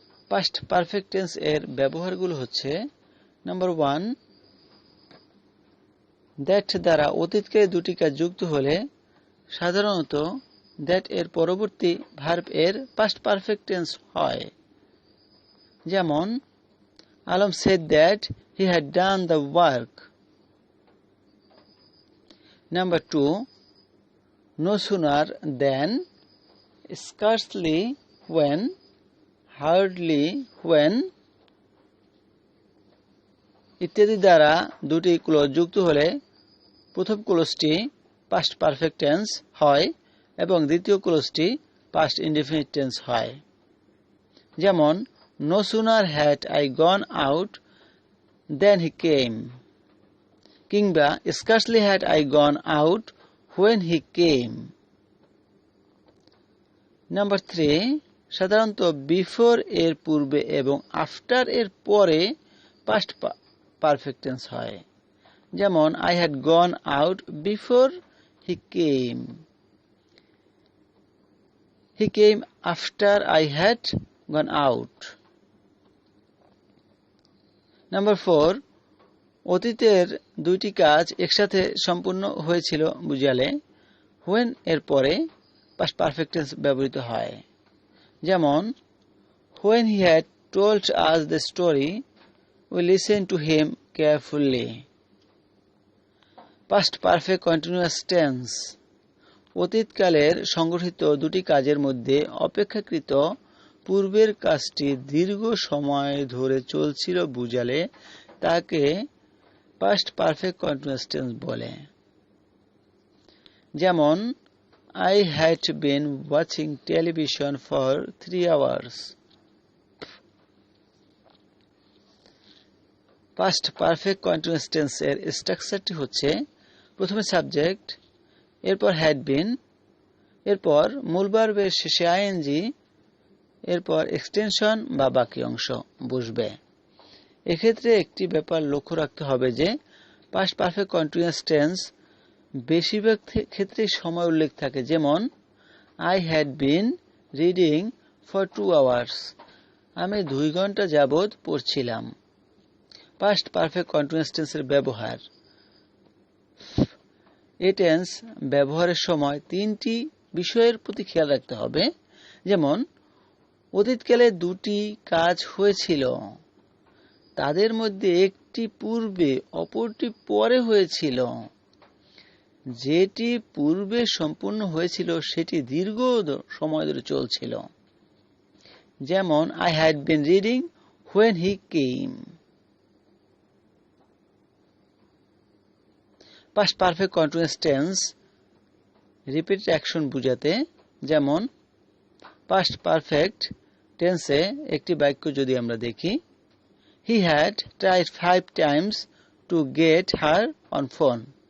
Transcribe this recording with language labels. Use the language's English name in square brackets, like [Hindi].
[Bangla] Past perfect tense এর ব্যবহারগুলো হচ্ছে number 1, that দ্বারা অতীতকালে দুটি কাজ যুক্ত হলে সাধারণত দ্যাট এর পরবর্তী ভার্ব এর পাস্ট পারফেক্ট টেন্স হয়। যেমন [English] Alam said that he had done the work. Number 2, no sooner than, scarcely when, hardly when [Bangla] ইত্যাদি দ্বারা দুটি ক্লোজ যুক্ত হলে প্রথম ক্লোজটি পাস্ট পারফেক্ট টেন্স হয় এবং দ্বিতীয় ক্লোজটি পাস্ট ইনডিফিনিট টেন্স হয়। যেমন [English] no sooner had I gone out than he came, [Bangla] কিংবা [English] scarcely had I gone out when he came. [Bangla] Number 3, সাধারণত বিফোর এর পূর্বে এবং আফটার এর পরে পাস্ট পারফেক্ট টেন্স হয়। যেমন [English] I had gone out before he came. He came after I had gone out. [Bangla] Number 4, অতীতের দুইটি কাজ একসাথে সম্পূর্ণ হয়েছিল বুঝালে when এর পরে পাস্ট পারফেক্ট টেন্স ব্যবহৃত হয়। যেমন [English] when he had told us the story we listened to him carefully. [Bangla] Past perfect continuous tense অতীতকালের সংগঠিত দুটি কাজের মধ্যে অপেক্ষাকৃত পূর্বের কাজটি দীর্ঘ সময় ধরে চলছিল বুঝালে তাকে পাস্ট পারফেক্ট কন্টিনিউয়াস টেন্স বলে। যেমন [English] I had been watching television for 3 hours. [Bangla] Past perfect continuous tense এর স্ট্রাকচারটি হচ্ছে প্রথমে সাবজেক্ট, এরপর হ্যাড বিন, এরপর মূল ভার্বের শেষে আইএনজি, এরপর এক্সটেনশন বা বাকি অংশ বসবে। এক্ষেত্রে একটি ব্যাপার লক্ষ্য রাখতে হবে যে পাস্ট পারফেক্ট কন্টিনিউয়াস টেন্স বেশিরভাগ ক্ষেত্রে সময় উল্লেখ থাকে। যেমন [English] I had been reading for 2 hours. [Bangla] আমি 2 ঘন্টা যাবৎ পড়ছিলাম। পাস্ট পারফেক্ট কন্টিনিউয়াস টেন্সের ব্যবহার। এই টেন্স ব্যবহারের সময় 3টি বিষয়ের প্রতি খেয়াল রাখতে হবে। যেমন অতীতকালে দুটি কাজ হয়েছিল, তাদের মধ্যে একটি পূর্বে অপরটি পরে হয়েছিল। যেটি পূর্বে সম্পূর্ণ হয়েছিল সেটি দীর্ঘ সময় ধরে চলছিল। যেমন [English] I had been reading when he came. [Bangla] Past perfect continuous tense repeated action বোঝাতে, যেমন পাস্ট পারফেক্ট টেন্সে একটি বাক্য যদি আমরা দেখি, [English] He had tried 5 times to get her on phone.